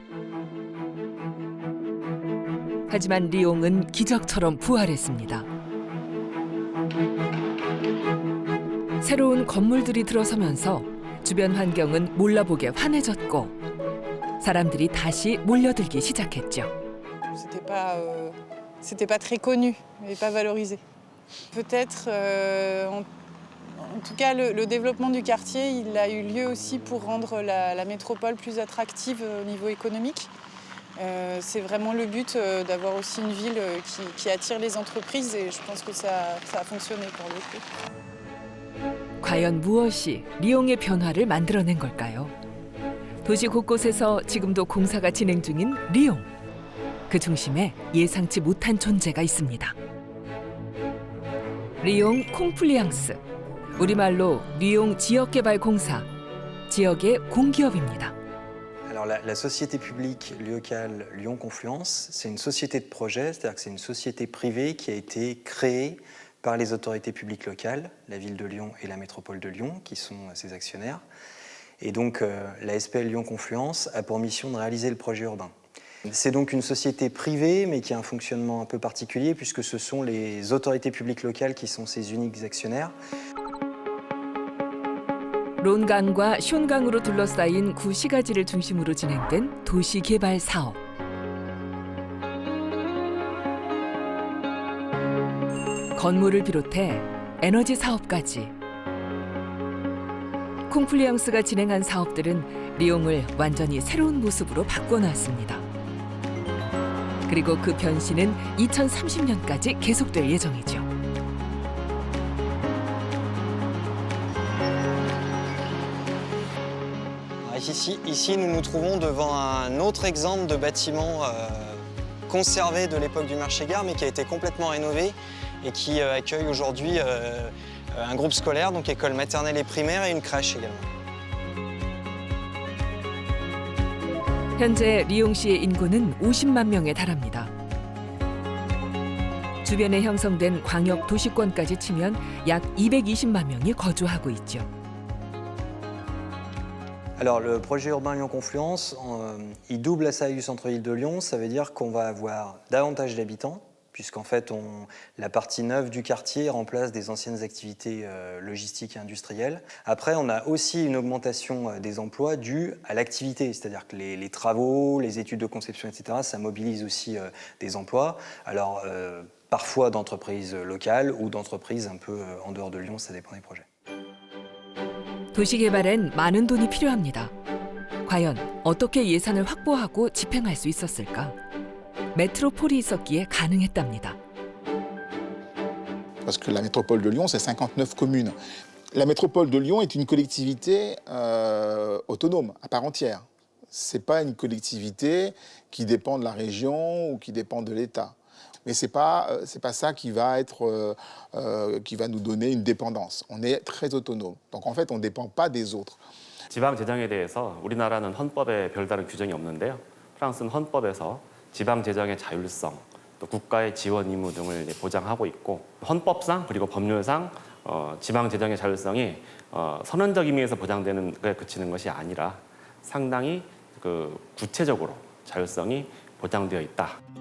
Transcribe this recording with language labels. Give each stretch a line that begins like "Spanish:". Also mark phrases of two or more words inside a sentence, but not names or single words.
Korean: 하지만 리옹은 기적처럼 부활했습니다. 새로운 건물들이 들어서면서 주변 환경은 몰라보게 환해졌고 사람들이 다시 몰려들기 시작했죠.
French: C'était pas très connu et pas valorisé. Peut-être, en tout cas, le développement du quartier, il a eu lieu aussi pour rendre la métropole plus attractive au niveau économique. C'est vraiment le but d'avoir aussi une ville qui attire les entreprises et je pense que ça a fonctionné pour le coup.
Korean: 과연 무엇이 리옹의 변화를 만들어낸 걸까요? 도시 곳곳에서 지금도 공사가 진행 중인 리옹. 그 중심에 예상치 못한 존재가 있습니다. 리옹 콩플리앙스, 우리말로 리옹 지역개발공사, 지역의 공기업입니다.
French: Alors la société publique locale Lyon Confluence, c'est une société de projet, c'est-à-dire que c'est une société privée qui a été créée par les autorités publiques locales, la ville de Lyon et la métropole de Lyon, qui sont ses actionnaires. Et donc la SPL Lyon Confluence a pour mission de réaliser le projet urbain. C'est donc une société privée, mais qui a un fonctionnement un peu particulier, puisque ce sont les autorités publiques locales qui sont ses uniques actionnaires.
Korean: 론강과 숀강으로 둘러싸인 구시가지를 중심으로 진행된 도시개발 사업. 건물을 비롯해 에너지 사업까지. 콩플리앙스가 진행한 사업들은 리옹을 완전히 새로운 모습으로 바꿔놨습니다. 그리고 그 변신은 2030년까지 계속될 예정이죠.
French: Ici, nous nous trouvons devant un autre exemple de bâtiment conservé de l'époque du marché-gare, mais qui a été complètement rénové et qui accueille aujourd'hui un groupe scolaire, donc école maternelle et primaire, et une crèche également.
Korean: 현재 리옹시의 인구는 50만 명에 달합니다. 주변에 형성된 광역 도시권까지 치면 약 220만 명이 거주하고 있죠.
French: Alors le projet urbain Lyon Confluence, il double la taille du centre-ville de Lyon, ça veut dire qu'on va avoir davantage d'habitants, puisqu'en fait la partie neuve du quartier remplace des anciennes activités logistiques et industrielles. Après, on a aussi une augmentation des emplois due à l'activité, c'est-à-dire que les travaux, les études de conception, etc., ça mobilise aussi des emplois. Alors parfois d'entreprises locales ou d'entreprises un peu en dehors de Lyon, ça dépend des projets.
Korean: 도시 개발엔 많은 돈이 필요합니다. 과연 어떻게 예산을 확보하고 집행할 수 있었을까? 메트로폴이 있었기에 가능했답니다.
French: Parce que la métropole de Lyon, c'est 59 communes. La métropole de Lyon est une collectivité autonome, à part entière. C'est pas une collectivité qui dépend de la région ou qui dépend de l'État. Mais c'est pas ça qui va nous donner une dépendance. On est très autonome. Donc en fait, on ne dépend pas des autres.
Korean: 지방 재정에 대해서 우리나라는 헌법에 별다른 규정이 없는데요. 프랑스는 헌법에서 지방 재정의 자율성, 또 국가의 지원 의무 등을 보장하고 있고 헌법상 그리고 법률상 지방 재정의 자율성이 선언적 의미에서 보장되는 것에 그치는 것이 아니라 상당히 구체적으로 자율성이 보장되어 있다.